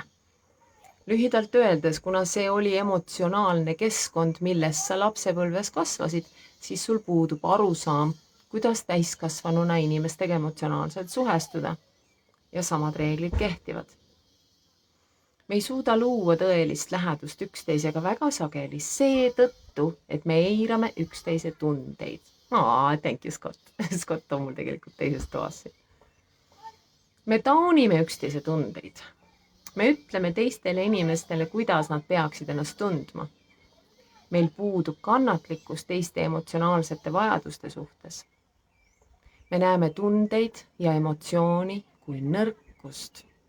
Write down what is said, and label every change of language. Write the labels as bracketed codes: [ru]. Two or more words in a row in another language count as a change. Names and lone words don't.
[et] Lühidalt öeldes, kuna see oli emotsionaalne keskkond, milles sa lapsepõlves kasvasid, siis sul puudub arusaam, kuidas täiskasvanuna inimestega emotsionaalselt suhestuda ja samad reeglid kehtivad. Me ei suuda luua tõelist lähedust üksteisega väga sageli seetõttu, et me eirame üksteise tundeid. [en] Thank you, Scott. [et] Scott on mul tegelikult teises toas. Me taunime üksteise tundeid. Me ütleme teistele inimestele, kuidas nad peaksid ennast tundma. Meil puudub kannatlikkus teiste emotsionaalsete vajaduste suhtes. Me näeme tundeid ja emotsiooni kui nõrkust.